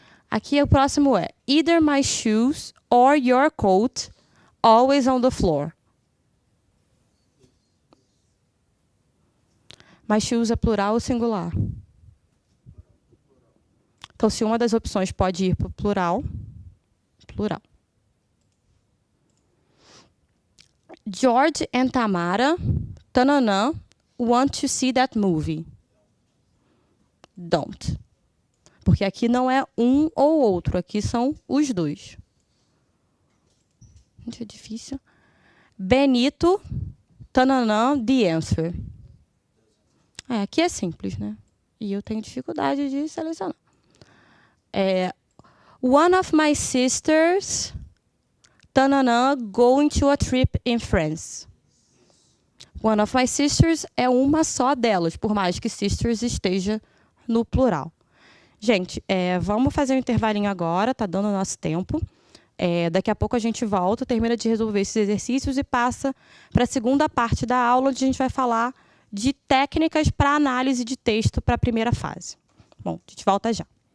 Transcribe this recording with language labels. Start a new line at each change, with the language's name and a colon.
English: Aqui o próximo é either my shoes or your coat always on the floor.
Portuguese: My shoes é plural ou singular? Então, se uma das opções pode ir para o plural, plural.
English: George and Tamara, tananã, want to see that movie. Don't.
Portuguese: Porque aqui não é um ou outro, aqui são os dois. Gente, é difícil. Benito, tananã, the answer. Aqui é simples, né? E eu tenho dificuldade de selecionar.
English: One of my sisters, tananã, going to a trip in France.
Portuguese: One of my sisters é uma só delas, por mais que sisters esteja no plural. Gente, vamos fazer um intervalinho agora, tá dando o nosso tempo. Daqui a pouco a gente volta, termina de resolver esses exercícios e passa para a segunda parte da aula, onde a gente vai falar de técnicas para análise de texto para a primeira fase. Bom, a gente volta já.